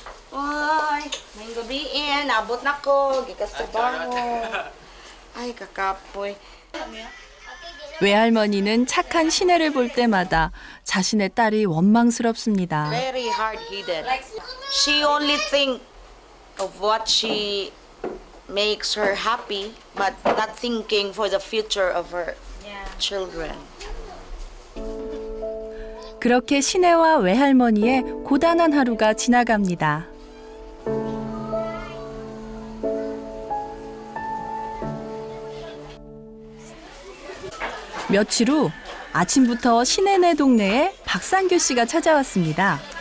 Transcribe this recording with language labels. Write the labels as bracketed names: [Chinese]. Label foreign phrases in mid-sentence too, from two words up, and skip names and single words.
[Cebuano] Ay, may gabiin, abot na ko, gikas trabaho. Ay, kakapoy. [Korean] 외할머니는 착한 시내를 볼 때마다 자신의 딸이 원망스럽습니다. [English] Very hard-headed. She only think of what she makes her happy, but not thinking for the future of her children. [Korean] 그렇게 시내와 외할머니의 고단한 하루가 지나갑니다. 며칠 후 아침부터 시내네 동네에 박상규 씨가 찾아왔습니다.